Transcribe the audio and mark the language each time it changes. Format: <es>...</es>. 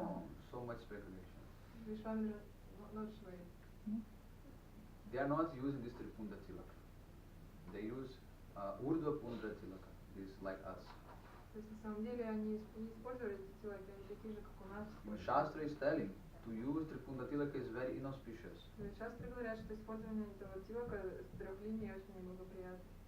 <en>No, so much speculation.</en> <ru>Вишвамитра not Шиваит.</ru> <en>They are not using this Tripunda Tilaka. They use Urdhva Pundra Tilaka. This like us.</en> <ru>То есть на самом деле они не использовали эти тилаки, они такие же, как у нас.</ru> <en>Shastra is telling to use Tripunda Tilaka is very inauspicious.</en> <ru>Шастры говорят, что использование этого тилака с трех линий очень неблагоприятно.</ru>